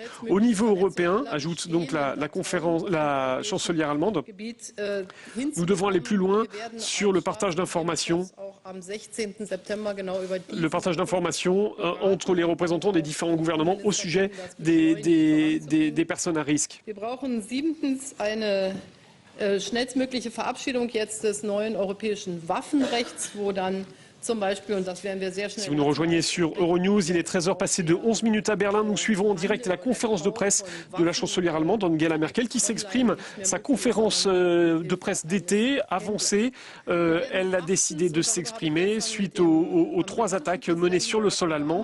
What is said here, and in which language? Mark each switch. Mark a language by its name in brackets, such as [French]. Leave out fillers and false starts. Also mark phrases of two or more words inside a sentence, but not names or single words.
[French] Au niveau européen, ajoute donc la chancelière allemande, nous devons aller plus loin sur le partage d'informations. Le partage d'informations entre les représentants des différents gouvernements au sujet des personnes à risque. [German] Schnellstmögliche Verabschiedung jetzt des neuen europäischen Waffenrechts, wo dann zum Beispiel, und das werden wir sehr schnell... [French] Si vous nous rejoignez sur Euronews, il est 13h passé de 11 minutes à Berlin. Nous suivons en direct la conférence de presse de la chancelière allemande Angela Merkel qui s'exprime. Sa conférence de presse d'été avancée, elle a décidé de s'exprimer suite aux 3 attaques menées sur le sol allemand.